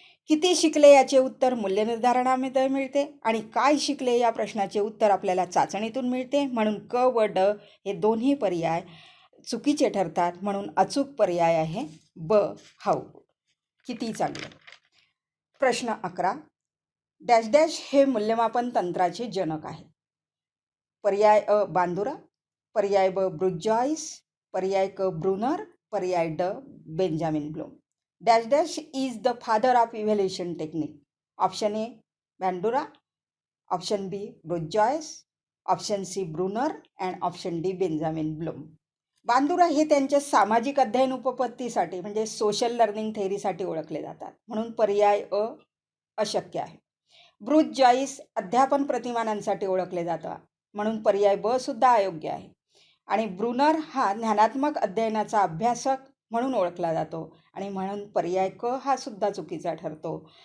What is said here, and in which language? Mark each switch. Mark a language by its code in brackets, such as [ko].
[mr] किती शिकले याचे उत्तर मूल्य निर्धारणामध्ये मिळते आणि काय शिकले या प्रश्नाचे उत्तर आपल्याला चाचणीतून मिळते, म्हणून क व ड हे दोन्ही पर्याय चुकीचे ठरतात, म्हणून अचूक पर्याय आहे ब हाऊ. किती चांगले. प्रश्न 11. डॅश डॅश हे मूल्यमापन तंत्राचे जनक आहे. पर्याय अ बांदुरा, पर्याय ब ब्रुच जॉइस, पर्याय क ब्रुनर, पर्याय ड Benjamin Bloom. [en] Dash dash is the father of evaluation technique. Option A Bandura, option B Bruce Joyce, option C Bruner and option D Benjamin Bloom. [mr] Bandura हे त्यांच्या सामाजिक अध्ययन उपपत्तीसाठी म्हणजे सोशल लर्निंग थेअरीसाठी ओळखले जातात, म्हणून पर्याय अ अशक्य आहे. ब्रुच जॉइस अध्यापन प्रतिमानांसाठी ओळखले जातात, म्हणून पर्याय ब सुद्धा अयोग्य आहे. आणि ब्रुनर हा ज्ञानात्मक अध्ययनाचा अभ्यासक म्हणून ओळखला जातो आणि म्हणून पर्याय क हा सुद्धा चुकीचा ठरतो.